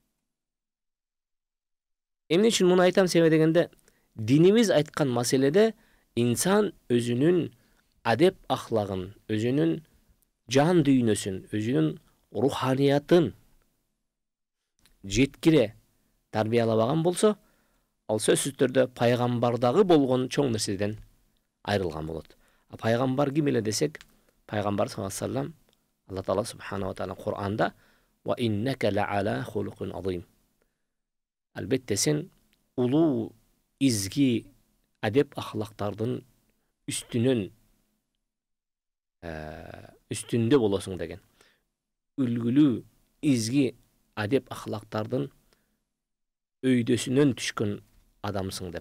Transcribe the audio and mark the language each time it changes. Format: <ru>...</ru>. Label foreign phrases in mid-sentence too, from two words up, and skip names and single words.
<ky>Эмне үчүн муну айтам, себеби дегенде динибиз айткан маселеде инсан өзүнүн адеп ахлагын, өзүнүн жан дүйнөсүн, өзүнүн руханиятын жеткире тарбиялабаган болсо, ал сөзсүз түрдө пайгамбардагы болгон чоң нерседен айрылган болот. А пайгамбар ким эле десек, пайгамбар</ky> <ar>صلى الله عليه وسلم,</ar> <ky>Алла Таала</ky> <ar>سبحانه وتعالى</ar> <ky>Кур'анда</ky> <ar>"وإنك لعلى خلق عظيم".</ar> <ky>Албетте сен улуу, изги адеп ахлактардын үстүндө болосуң деген. Үлгүлүү, изги адеп ахлактардын өйдөсүнөн түшкөн адамсың деп.</ky>